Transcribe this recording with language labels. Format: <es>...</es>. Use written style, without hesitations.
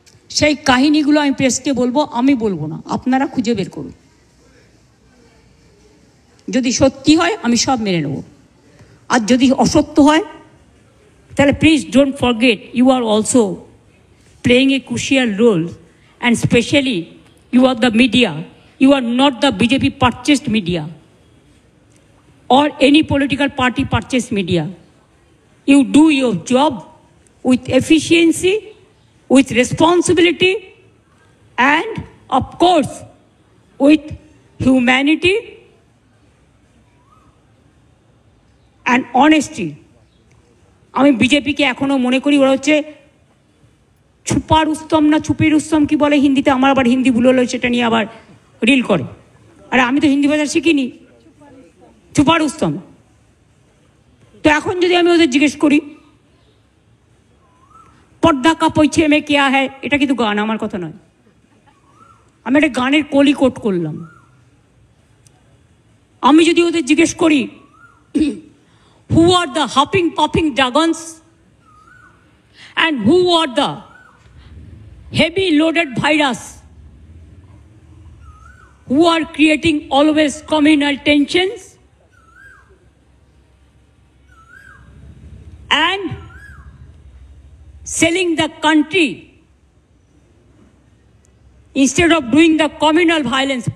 <bn>সেই কাহিনীগুলো আমি প্রেসকে বলবো, আমি বলবো না, আপনারা খুঁজে বের করুন। যদি সত্যি হয় আমি সব মেনে নেব, আর যদি অসত্য হয় তাহলে</bn> <en>Please don't forget you are also playing a crucial role, and specially you are the media. You are not the BJP purchased media or any political party purchased media. You do your job with efficiency, with responsibility, and of course with humanity and honesty.</en> <bn>আমি বিজেপিকে এখনো মনে করি ওরা হচ্ছে ছুপা রুস্তম না ছুপি রুস্তম কি বলে হিন্দিতে, আমার আবার হিন্দি ভুল হলো, সেটা নিয়ে আবার রিল করে। আরে আমি তো হিন্দি ভাষা শিখিনি, ছুপা রুস্তম। তো এখন যদি আমি ওদের জিজ্ঞেস করি</bn> <hi>পর্দা কা পৈছে মে কেয়া হ্যায়,</hi> <bn>এটা কিন্তু গান, আমার কথা নয়, আমি একটা গানের কলি কোট করলাম। আমি যদি ওদের জিজ্ঞেস করি</bn> <en>Who are the huffing puffing dragons and who are the heavy loaded virus who are creating always communal tensions and selling the country instead of doing the communal violence.</en>